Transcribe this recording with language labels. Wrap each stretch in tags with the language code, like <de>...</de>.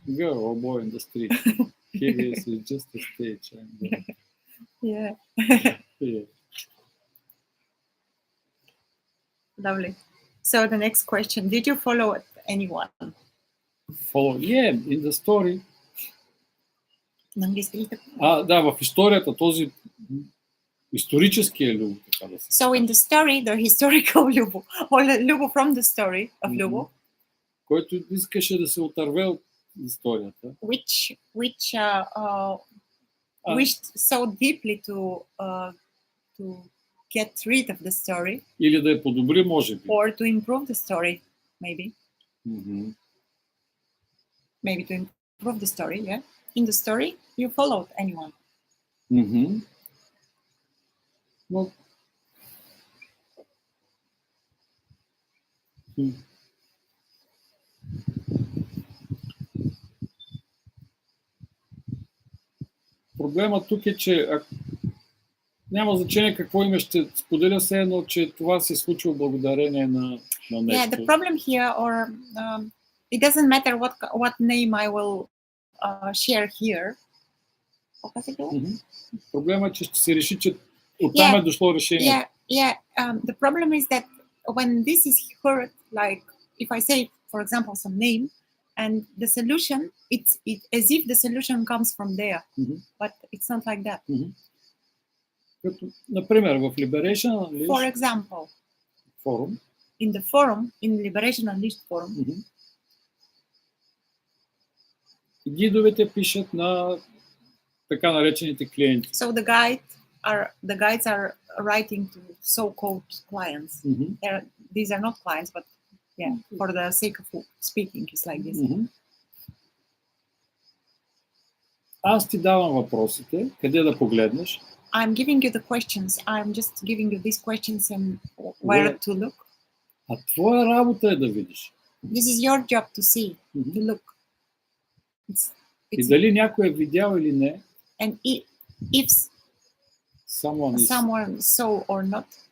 <en>girl or boy in the street. Here is just a stage. And, Yeah. yeah. Lovely. So the next question: did you follow anyone? Yeah, in the story.</en> <bg>На английски ли така? Да, в историята този историческия Любо, така да се.</bg> <en>So in the story, the historical Lubo, or Lubo from the story of Lubo,</en> <bg>който искаше да се отърве от историята.</bg> <en>which wished so deeply to get rid of the story.</en> <bg>Или да я подобри, може би.</bg> <en>Or to improve the story, maybe. Maybe to improve the story, yeah. In the story, you followed anyone.</en> <bg>Но... Проблемът тук е, че няма значение какво име ще споделя, все едно, че това се случва благодарение на нещо.</bg> <en>Yeah, the problem here, or it doesn't matter what name I will share here.</en> <bg>Проблемът е, че ще се реши, че оттам е дошло решението.</bg> <en>The problem is that when this is heard, like if I say, for example, some name, and the solution, it's as if the solution comes from there, but it's not like that.</en> <bg>Като, например, в Liberation Unleashed,</bg> <en>for example,</en> <bg>форум,</bg> <en>in the forum, in Liberation Unleashed forum,</en> <bg>гидовете пишат на така наречените клиенти.</bg> <en>So the guides are writing to so-called clients. These are not clients, but yeah, for the sake of speaking, it's like this.</en> <bg>Аз ти давам въпросите, къде да погледнеш.</bg> <en>I'm giving you the questions. I'm just giving you these questions and where to look.</en> <bg>А твоя работа е да видиш.</bg> <en>This is your job to see, to look.</en> <bg>И дали някой е видял или не.</bg> <en>And if someone saw or not.</en>